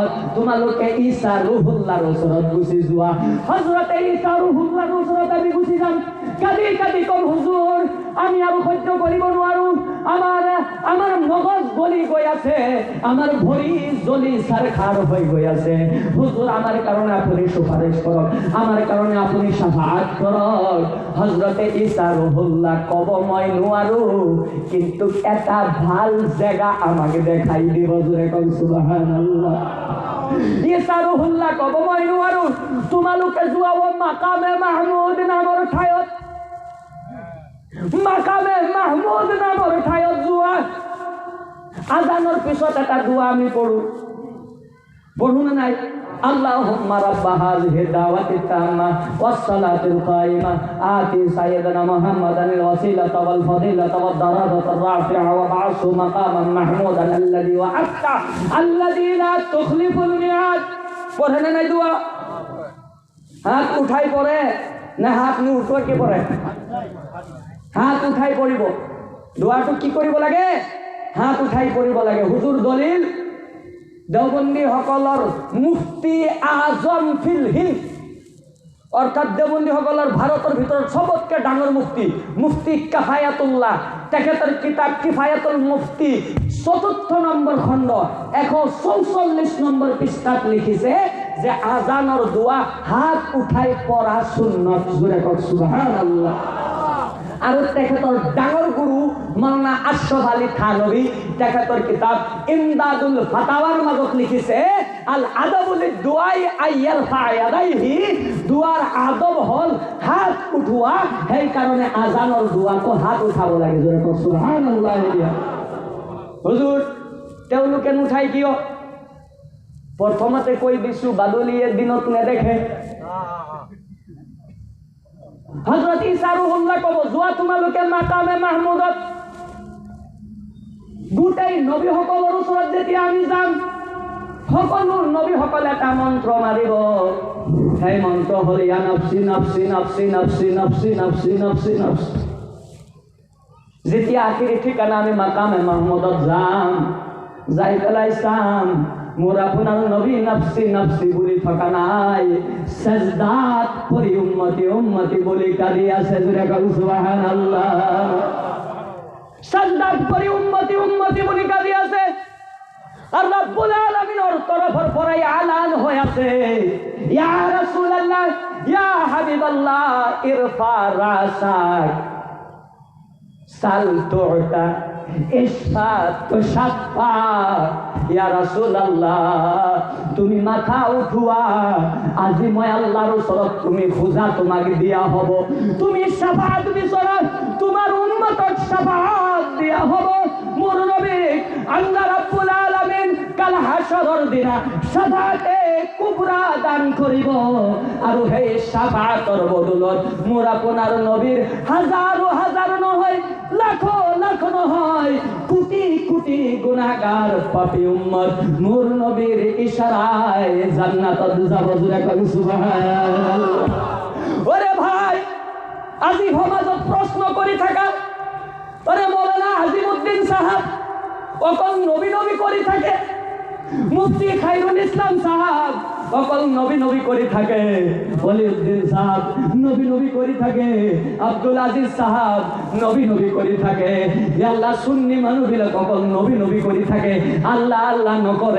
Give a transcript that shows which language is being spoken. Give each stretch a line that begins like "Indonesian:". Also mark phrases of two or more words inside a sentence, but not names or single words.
Assamese: তোমালোকে ঈসা রুহুল্লাহৰ ওচৰত গুচি যোৱা। হযরতে ঈসা রুহুল্লাহৰ ওচৰত আমি গুচি যাম, কাঁদি কাঁদি কম হুজুৰ আমি আৰু সহ্য কৰিব নোৱাৰো, আমার মগজ গলি গৈ আছে, আমার ভৰি জ্বলি সারখার হৈ গৈ আছে। হুজুর আমার কারণে আপনি সুপারিশ করক, আমার কারণে আপনি শাফাআত করক। হযরতে ঈসা রুহুল্লাহ কব মই নোৱাৰো, কিন্তু এটা ভাল জায়গা আমাকে দেখাই দিব। জোরে কও সুবহানাল্লাহ। ঈসা রুহুল্লাহ কব মই নোৱাৰো, তোমালোকে যোৱা মাকামে মাহমুদ নামৰ ঠাইত, মাকামে মাহমুদ নামৰ ঠাইত যোৱা। আজানৰ পিছত এটা দোয়া আমি পঢ়ো না নাই?
Arabic: اللهم رب هذه الدعوة التامة والصلاة القائمة آت سيدنا محمدا الوسيلة والفضيلة والدرجة الرفيعة وابعثه مقاما محمودا الذي وعدته الذي لا تخلف الميعاد.
Assamese: পড়ে না নাই দোয়া? হাত উঠাই পড়ে না হাত নি উঠোকে পড়ে? হাত উঠাই পড়িব। দোয়াটো কি কৰিব লাগে? হাত উঠাই পড়িব লাগে। হুজুর দলিল দেওবন্দী সকলৰ মুফতি আজম ফিল হিন্দ, অৰ্থাৎ দেওবন্দী সকলৰ ভাৰতৰ ভিতৰত সবতকে ডাঙৰ মুফতি কিফায়াতুল্লাহ, তেখেতৰ কিতাপ কিফায়াতুল মুফতি ৪ৰ্থ নম্বৰ খণ্ড ১৪৪ নম্বৰ পৃষ্ঠাত লিখিছে যে আজানৰ দোয়া হাত উঠাই পড়া সুন্নত। জোৰে কওক সুবহানাল্লাহ। আৰু তেখেতৰ ডাঙৰ গুৰু মাওলানা আশরাফ আলী থানভী তেখেতৰ কিতাব ইমদাদুল ফাতাৱাৰ মাজত লিখিছে
Arabic: الآداب الدعاء أي رفع يديه,
Assamese: দুআৰ আদব হল হাত উঠোৱা, সেই কাৰণে আজানৰ দুআকো হাত উঠাব লাগে। জোৰে কওক সুবহানাল্লাহ। হুজুৰ তেওঁলোকে নুঠাই কিয়? প্ৰথমতে কৈ দিছো বাদলিয়ে দিনত নেদেখে। হযরত ঈসা রুহুল্লাহ কব যোৱা তোমালোকে মাকামে মাহমুদত। গোটেই নবীসকলৰ ওচৰত যেতিয়া আমি যাম, সকলো নবীসকল এটা মন্ত্ৰ মাৰিব, সেই মন্ত্ৰ হ'ল
Arabic: يا نفسي نفسي نفسي نفسي نفسي نفسي نفسي نفسي.
Assamese: যেতিয়া আখিৰি ঠিকানা আমি মাকামে মাহমুদত যাম, যাই পেলাই চাম মোৰ আপোনাৰ নবী
Arabic: نفسي نفسي
Assamese: বুলি থকা নাই, সাজদাত পৰি
Arabic: أمتي أمتي
Assamese: বুলি কাঁদি আছে। জোৰে কওক সুবহানাল্লাহ। সাজদাত পৰি
Arabic: أمتي أمتي
Assamese: বুলি কাঁদি আছে। আর রব্বুল আলামিনের তরফের পরাই আলান হয়েছে,
Arabic: يا رسول الله يا حبيب الله ارفع رأسك سل تعطه اشفع تشفع. يا رسول الله
Assamese: তুমি মাথা উঠুয়া, আজি মই আল্লাহর ওচৰত তুমি খোজা তোমাকে দিয়া হব, তুমি শাফাত বিচৰা তোমার উম্মতক শাফাত দিয়া হব। মোর নবী আল্লাহ রাব্বুল আলামিন কাল হাশরের দিনা শাফাতে কুবরা দান করিব, আর সেই শাফাতৰ বদলত মোর আপনার নবীর হাজার হাজার নহয়, লাখ লাখ নহয়, কোটি কোটি গুনাহগার পাপী উম্মত মোর নবীর ইশারায় জান্নাতত যাব। জোরে কই সুবহানাল্লাহ। ওরে ভাই, আজি সমাজত প্রশ্ন করি থাকা, ওরে মৌলানা আজিমউদ্দিন সাহাব অকল নবী নবী করি থাকে, মুফতি খায়রুল ইসলাম সাহাব অকল নবী নবী করি থাকে, ওলিউদ্দিন সাহাব নবী নবী করি থাকে, আব্দুল আজিজ সাহাব নবী নবী করি থাকে, আল্লাহ সুন্নি মানুষবিলাক অকল নবী নবী করি থাকে, আল্লাহ আল্লাহ নকরে।